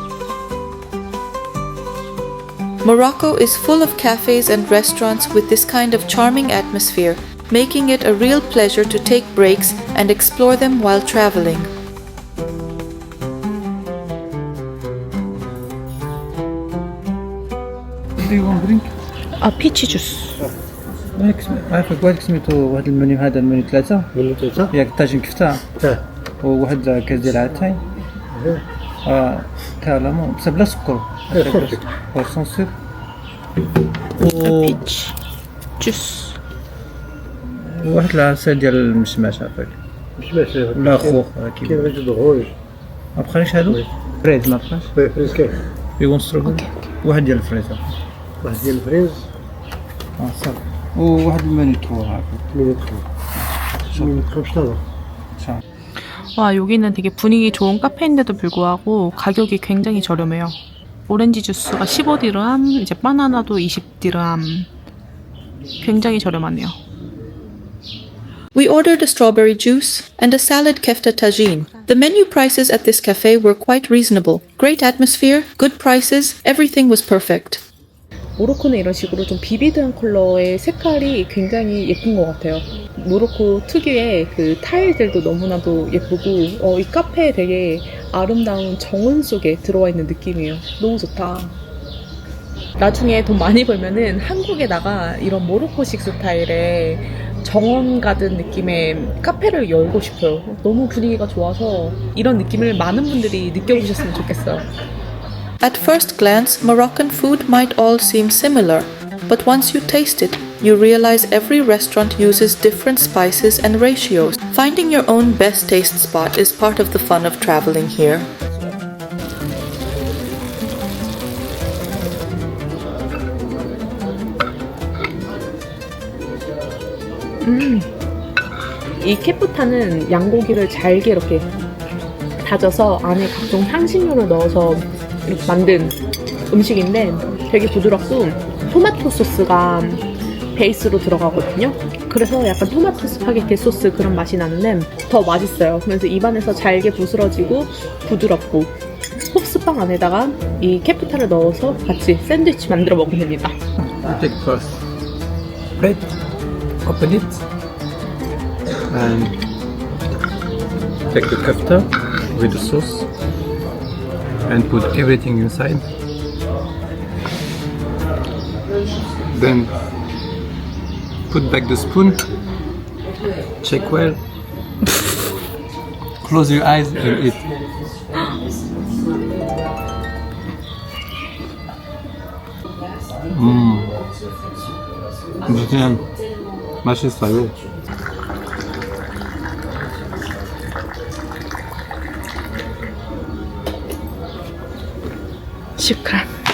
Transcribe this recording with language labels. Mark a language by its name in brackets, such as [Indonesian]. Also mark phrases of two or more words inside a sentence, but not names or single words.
[English] Morocco is full of cafes and restaurants with this kind of charming atmosphere, making it a real pleasure to take breaks and explore them while traveling. Do you want drink? [Korean] 피치 주스. [Arabic] عارفك واحد سميتو واحد المنيو هذا المنيو 3 من ثلاثة؟ ياك طاجين كفتة اه وواحد كاس ديال عتاي كالامون بس بلا سكر [French] sans sucre [Korean] 피치 주스. [Arabic] وواحد العسل ديال المشماش عافاك مش ماشي لا خوخ كاين غير جود غوج ما بقاش هادو فريز ما بقاش فريز كاين يكون ستروغ واحد ديال الفريز واحد ديال الفريز صافي وواحد المنيو 3 هكا من يدخل شنو هذا [Korean] 와, 여기는 되게 분위기 좋은 카페인데도 불구하고 가격이 굉장히 저렴해요. 오렌지 주스가 15디르함, 이제 바나나도 20디르함. 굉장히 저렴하네요. [English] We ordered a strawberry juice and a salad kefta tagine. The menu prices at this cafe were quite reasonable. Great atmosphere, good prices, everything was perfect. [Korean] 모로코는 이런 식으로 좀 비비드한 컬러의 색깔이 굉장히 예쁜 것 같아요. 모로코 특유의 그 타일들도 너무나도 예쁘고 이 카페에 되게 아름다운 정원 속에 들어와 있는 느낌이에요. 너무 좋다. 나중에 돈 많이 벌면은 한국에다가 이런 모로코식 스타일의 정원 가든 느낌의 카페를 열고 싶어요. 너무 분위기가 좋아서 이런 느낌을 많은 분들이 느껴보셨으면 좋겠어요. [English] At first glance, Moroccan food might all seem similar, but once you taste it, you realize every restaurant uses different spices and ratios. Finding your own best taste spot is part of the fun of traveling here. [Korean] 이 케프타는 양고기를 잘게 이렇게 다져서 안에 각종 향신료를 넣어서 이렇게 만든 음식인데 되게 부드럽고 토마토 소스가 베이스로 들어가거든요. 그래서 약간 토마토 스파게티 소스 그런 맛이 나는데 더 맛있어요. 그래서 입안에서 잘게 부스러지고 부드럽고 홉스빵 안에다가 이 케프타를 넣어서 같이 샌드위치 만들어 먹으면 됩니다. [English] You take first bread, open it, and take the kefta with the sauce and put everything inside. Then put back the spoon, check well, close your eyes and eat. [Korean] 그냥 맛있어요. [Arabic] 슈크란.